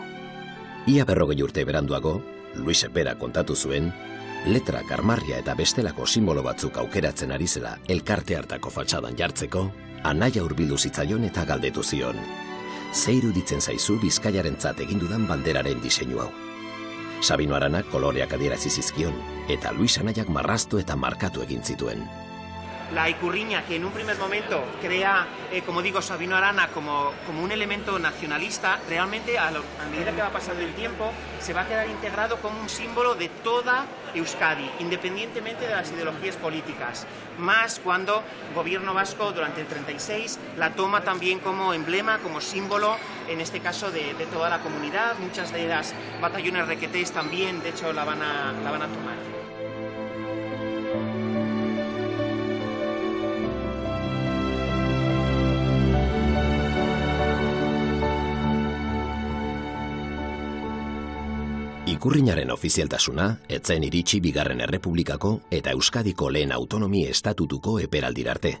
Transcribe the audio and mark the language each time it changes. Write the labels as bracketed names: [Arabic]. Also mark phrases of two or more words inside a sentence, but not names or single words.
[Basque] Ia 40 urte beranduago, Luis bera kontatu zuen, letrak, armarria eta bestelako simbolo batzuk aukeratzen ari zela elkarte hartako fatxadan jartzeko, anaia hurbildu zitzaion eta galdetu zion. Ze iruditzen zaizu Bizkaiarentzat egin dudan banderaren diseinu hau. Sabino Aranak koloreak adierazi zizkion, eta Luis anaiak marraztu eta markatu egin zituen. [Spanish] La ikurriña, que en un primer momento crea, como digo, Sabino Arana como un elemento nacionalista, realmente a medida que va pasando el tiempo se va a quedar integrado como un símbolo de toda Euskadi, independientemente de las ideologías políticas. Más cuando el gobierno vasco durante el 36 la toma también como emblema, como símbolo, en este caso de toda la comunidad. Muchas de las batallones requetés también, de hecho, la van a tomar. [Basque] Ikurrinaren ofizialtasuna, etzen iritsi Bigarren Errepublikako eta Euskadiko lehen autonomi estatutuko eperaldirarte.